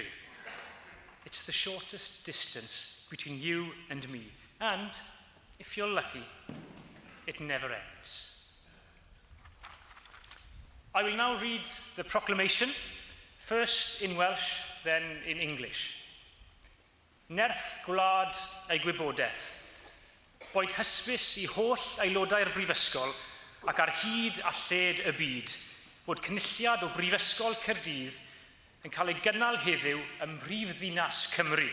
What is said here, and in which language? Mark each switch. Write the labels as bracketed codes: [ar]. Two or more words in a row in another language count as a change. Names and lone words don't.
[en] It's the shortest distance between you and me, and, if you're lucky, it never ends. I will now read the proclamation, first in Welsh, then in English. [cy] Nerth gwlad ei gwybodaeth, boed hysbys I holl aelodau'r brifysgol ac ar hyd a lled y byd, fod cynulliad o Brifysgol Caerdydd yn cael ei gynnal heddiw ym Mhrifddinas Cymru.